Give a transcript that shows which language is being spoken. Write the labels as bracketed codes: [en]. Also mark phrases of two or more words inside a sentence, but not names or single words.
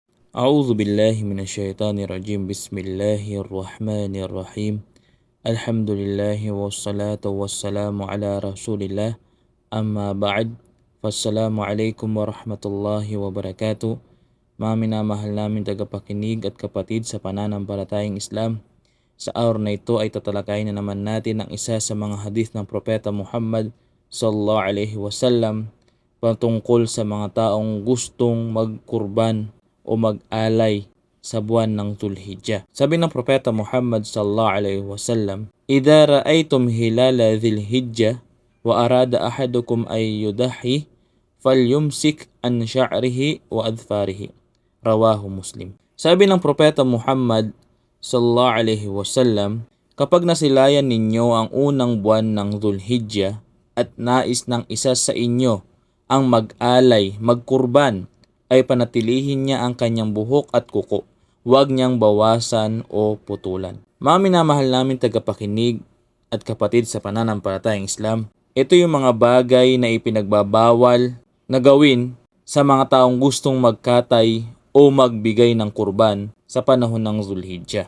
[ar] أعوذ بالله من الشيطان الرجيم. بسم الله الرحمن الرحيم. الحمد لله والصلاة والسلام على رسول الله. أما بعد, فالسلام عليكم ورحمة الله وبركاته. [tl] Mga minamahal namin tagapakinig at kapatid sa pananampalatayang Islam, sa araw na ito ay tatalakayin na naman natin ang isa sa mga hadith ng Propeta Muhammad [ar] صلى الله عليه وسلم [tl] patungkol sa mga taong gustong magkurban o mag-alay sa buwan ng Dhul-Hijjah. Sabi ng Propeta Muhammad [ar] صلى الله عليه وسلم, "إذا رأيتم هلال ذي الحجة وأراد أحدكم أن يضحي فليمسك عن شعره وأظفاره." رواه مسلم. [tl] Sabi ng Propeta Muhammad [ar] صلى الله عليه وسلم, [tl] kapag nasilayan ninyo ang unang buwan ng Dhul-Hijjah at nais ng isa sa inyo ang mag-alay, magkurban, ay panatilihin niya ang kanyang buhok at kuko. Huwag niyang bawasan o putulan. Mga minamahal namin tagapakinig at kapatid sa pananampalatayang Islam, ito yung mga bagay na ipinagbabawal na gawin sa mga taong gustong magkatay o magbigay ng kurban sa panahon ng Dhul-Hijjah.